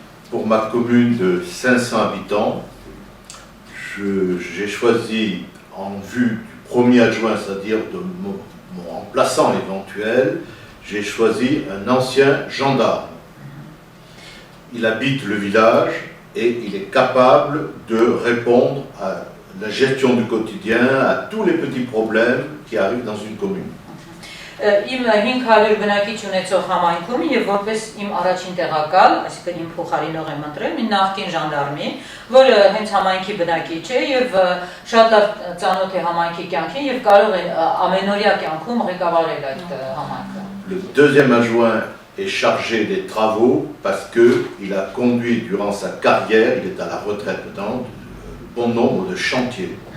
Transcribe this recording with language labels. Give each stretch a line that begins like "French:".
French: Pour ma commune de 500 habitants, j'ai choisi en vue du premier adjoint, c'est-à-dire de mon remplaçant éventuel, j'ai choisi un ancien gendarme. Il habite le village et il est capable de répondre à la gestion du quotidien, à tous les petits problèmes qui arrivent dans une commune.
Armenian: Իմ 500 բնակիչ ունեցող համայնքում եւ որպես իմ առաջին տեղակալ, այսինքն իմ փոխարինող եմ ընտրել մի նախկին ժանդարմի, որը հենց համայնքի բնակիչ է եւ շատ լավ ծանոթ է համայնքի կյանքին եւ կարող է ամենօրյա կյանքում ղեկավարել այդ համայնքը։
French: Le deuxième adjoint est chargé des travaux parce qu'il a conduit durant sa carrière, il est à la retraite dans bon nombre de chantiers.